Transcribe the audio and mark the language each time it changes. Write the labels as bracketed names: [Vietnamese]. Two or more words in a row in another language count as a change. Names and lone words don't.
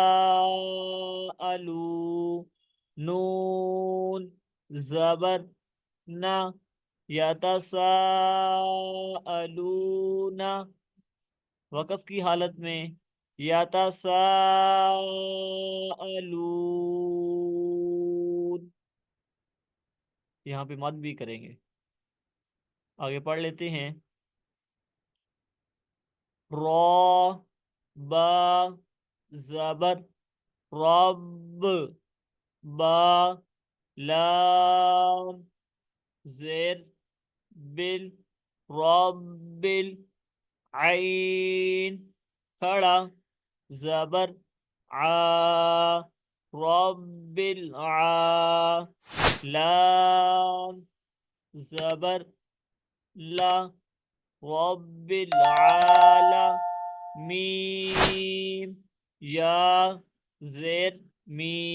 [Urdu] الو، نون زبر نا یا تا سا الونا، وقف کی حالت میں یا تا سا الون، یہاں پہ مد بھی کریں گے۔ آگے پڑھ لیتے ہیں۔ را با زبر رب، با لام زیر بل، رب عین کھڑا زبر آ، رب العا، لام زبر لا، [Arabic] رب العالمین، [Urdu] یا زیر می،